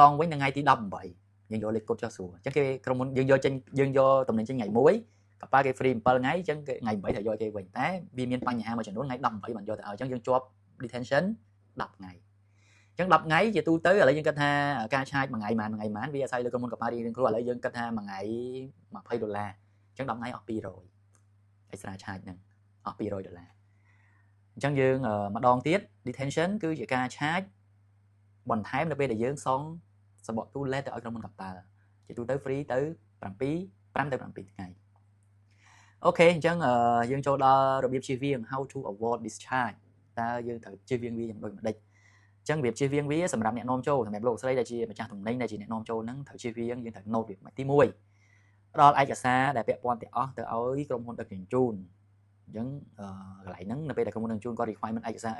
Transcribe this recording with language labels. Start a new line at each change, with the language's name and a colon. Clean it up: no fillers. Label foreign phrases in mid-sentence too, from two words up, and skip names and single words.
Khmer: ងវិញនៅថ្ងៃទី18យើងយកលេខកូដចុះស្រួលអញ្ចឹងគេក្រុមហ៊ុនយើងយកចេញយើងយកតំណែងចេញថ្ងៃ1កប៉ាល់គេ free 7ថ្ងៃអញ្ចឹងថ្ងៃ8ត្រូវយកគេវិញតែវាមានបញ្ហាមួយចំនួនថ្ងៃ18បានយកទៅឲ្យអញ្ចឹងយើងជាប់ detention 10ថ្ងៃអញ្ចឹង10ថ្ងៃជាទូទៅឥឡូវយើងគិតថាការឆាចមួយថ្ងៃប៉ុន្មានវាអាស្រ័យលើក្រុមហ៊ុនកប៉ាល់រៀងៗខ្លួនឥឡូវយើងគិតថាមួយថ្ងៃ$20អញ្ចឹង10ថ្ងៃអស់ 200
English: extra charge
Khmer: ហ្នឹងអស់$200អញ្ចឹងយើងម្ដងទៀត detention គឺជាការ charge បន្ថែមនៅពេលដែលយើងសងសម្បកទូលេទៅឲ្យក្រុមហ៊ុនកប៉ាល់ជាទូទៅ free ទៅ5ទៅ 7ថ្ងៃអូខេអញ្ចឹងយើងចូលដល់របៀបជៀសវាង
English: how to avoid discharge
Khmer: តើយើងត្រូវជៀសវាងវាយ៉ាងដូចម្ដេចអញ្ចឹងរបៀបជៀសវាងវាសម្រាប់អ្នកនាំចូលសម្រាប់លោកស្រីដែលជាម្ចាស់ទំនិញដែលជាអ្នកនាំចូលហ្នឹងត្រូវជៀសវាងយើងត្រូវ note វាទី1ផ្ដល់ឯកសារដែលពាក់ព័ន្ធទាំងអស់ទៅឲ្យក្រុមហ៊ុនដឹកជញ្ជូនអញ្ចឹងកន្លែងហ្នឹងនៅពេលដែលក្រុមហ៊ុនដឹកជញ្ជូនគាត់ requirement ឯកសារអី